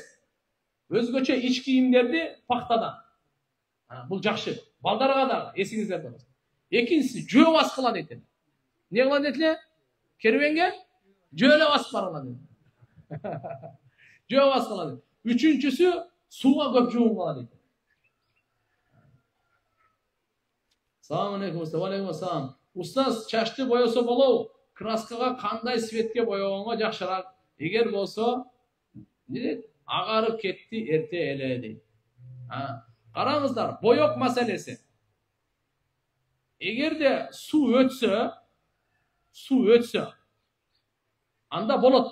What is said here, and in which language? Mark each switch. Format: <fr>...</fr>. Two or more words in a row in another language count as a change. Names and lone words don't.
<ky>Өзгөчө ич кийимдерди пахтадан. Бул жакшы. Балдарга дагы эсиңиздерде болсун. Экинчиси, жөө баскыла дейт эле. Не кыла дейт эле? Кербенге жөө басып баргыла дейт. Жөө баскыла дейт. Үчүнчүсү, сууга көп жуунгула дейт.</ky> <ar>السلام عليكم، عليكم السلام.</ar> <ky>Устаз, чачты боёсо болобу? Краскага кандай цветке боёгонго жакшыраак? Эгер болсо, не дейт? Агарып кетти эрте эле дейт. Караңыздар, боёк маселеси. Эгерде суу өтсө, анда болот.</ky>